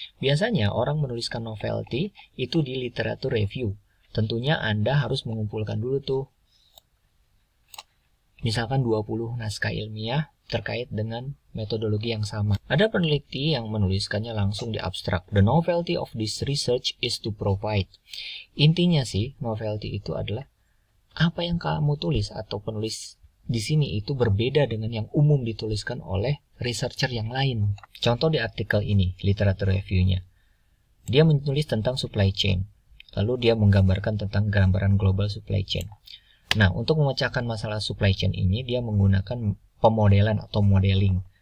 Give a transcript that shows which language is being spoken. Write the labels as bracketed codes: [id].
[id] Biasanya orang menuliskan novelty itu di literatur review. Tentunya Anda harus mengumpulkan dulu tuh, misalkan 20 naskah ilmiah terkait dengan metodologi yang sama. Ada peneliti yang menuliskannya langsung di abstrak. [en] The novelty of this research is to provide. [id] Intinya sih, novelty itu adalah apa yang kamu tulis atau penulis di sini itu berbeda dengan yang umum dituliskan oleh researcher yang lain. Contoh di artikel ini, literatur review-nya. Dia menulis tentang supply chain. Lalu dia menggambarkan tentang gambaran global supply chain. Nah, untuk memecahkan masalah supply chain ini, dia menggunakan pemodelan atau modeling.